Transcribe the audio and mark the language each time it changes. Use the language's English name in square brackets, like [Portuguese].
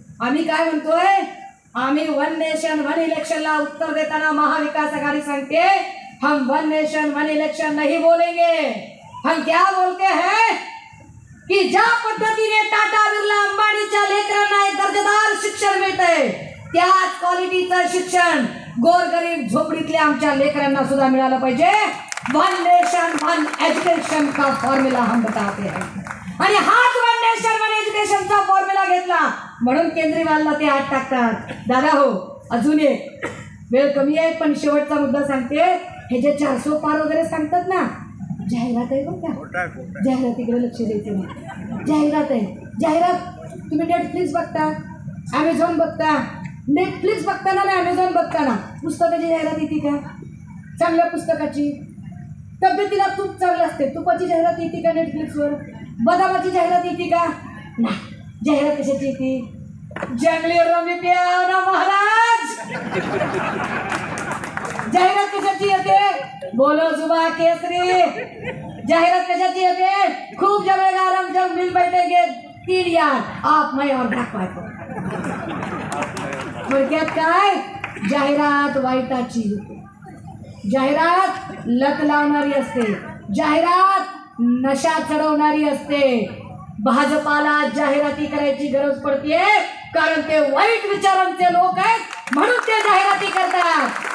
[Marathi] आम्ही काय म्हणतोय, आम्ही वन नेशन वन इलेक्शनला उत्तर देताना महाविकास आघाडी सांगते [Hindi] हम वन नेशन वन इलेक्शन नहीं बोलेंगे. हम क्या बोलते हैं की [Marathi] ज्या पद्धतीने टाटा बिर्ला अंबानीच्या लेकरांना एक दर्जेदार शिक्षण मिळतंय त्याच क्वालिटीचं शिक्षण गोरगरीब झोपडीतल्या आमच्या लेकरांना सुद्धा मिळालं पाहिजे. [Hindi] वन नेशन वन एजुकेशन का फॉर्म्युला हम बताते हैं. [Marathi] आणि हाच वन नेशन वन एज्युकेशनचा फॉर्म्युला घेतला म्हणून केजरीवालला ते हात टाकतात. दादा हो, अजून एक वेळ कमी आहे पण शेवटचा मुद्दा सांगते. हे जे 400 पार वगैरे सांगतात ना, जाहिरात आहे बघ का, जाहिरातीकडे लक्ष द्यायचं नाही. जाहिरात आहे. जाहिरात तुम्ही नेटफ्लिक्स बघता, ॲमेझॉन बघता. नेटफ्लिक्स बघताना ना ॲमेझॉन बघताना पुस्तकाची जाहिरात येते का? चांगल्या पुस्तकाची. तब्येतीला तूप चांगलं असते, तुपाची जाहिरात येते का नेटफ्लिक्सवर? बदामाची जाहिरात येते का? नाही. जाहिरात कशाची येते? [Hindi] जंगली रमी प्याव ना महाराज. [Marathi] जाहिरात कशाची येते? [Hindi] बोलो जुबा केसरी. [Marathi] जाहिरात कशाची येते? [Hindi] खूप जमेगा रम जब मिल बैठेंगे 3 यार आप मैं और दाखवाय. [Marathi] थोडक्यात काय, जाहिरात वाईटाची येते. जाहिरात लत लावणारी असते. जाहिरात नशा चढवणारी असते. भाजपाला जाहिराती करायची गरज पडते कारण ते वाईट विचारांचे लोक आहेत म्हणून ते जाहिराती करतात.